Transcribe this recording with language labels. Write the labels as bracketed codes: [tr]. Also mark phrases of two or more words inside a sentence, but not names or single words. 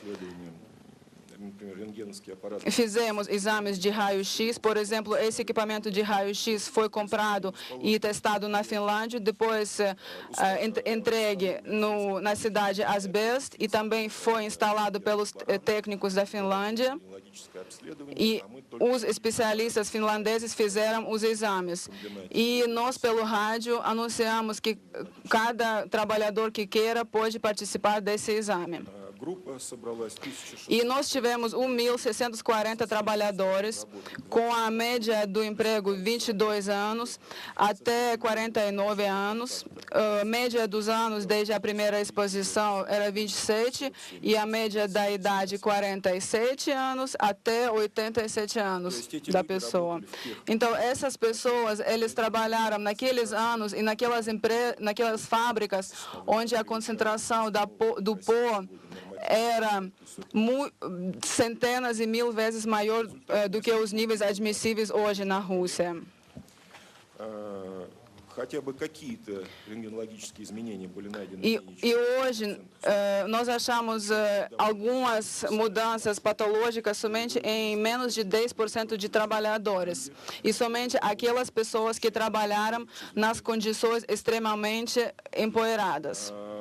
[pt] Fizemos exames de raio-x, por exemplo, esse equipamento de raio-x foi comprado e testado na Finlândia, depois entregue na cidade Asbest e também foi instalado pelos técnicos da Finlândia. E os especialistas finlandeses fizeram os exames. E nós, pelo rádio, anunciamos que cada trabalhador que queira pode participar desse exame. [ru] группа собралась 1600. [pt] E nós tivemos 1.640 trabalhadores, com a média do emprego 22 anos até 49 anos. A média dos anos desde a primeira exposição era 27 e a média da idade 47 anos até 87 anos da pessoa. Então, essas pessoas, eles trabalharam naqueles anos e naquelas fábricas onde a concentração do pó era centenas e mil vezes maior do que os níveis admissíveis hoje na Rússia. [ru] Хотя бы какие-то рентгенологические изменения были найдены. [pt] E hoje nós achamos algumas mudanças patológicas somente em menos de 10% de trabalhadores. E somente aquelas pessoas que trabalharam nas condições extremamente empoeiradas.